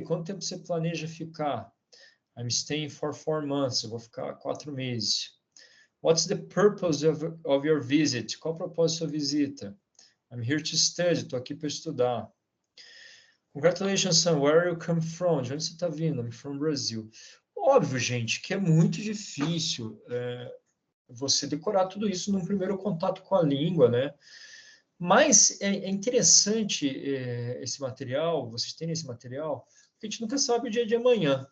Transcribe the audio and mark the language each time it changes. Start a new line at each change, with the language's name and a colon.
Portuguese: Quanto tempo você planeja ficar?
English: I'm staying for 4 months,
Portuguese: eu vou ficar 4 meses.
English: What's the purpose of your visit?
Portuguese: Qual o propósito da sua visita?
English: I'm here to study,
Portuguese: estou aqui para estudar.
English: Congratulations, son, where you come from?
Portuguese: De onde você está vindo?
English: I'm from Brazil.
Portuguese: Óbvio, gente, que é muito difícil você decorar tudo isso num primeiro contato com a língua, né? Mas é interessante esse material, vocês terem esse material, porque a gente nunca sabe o dia de amanhã.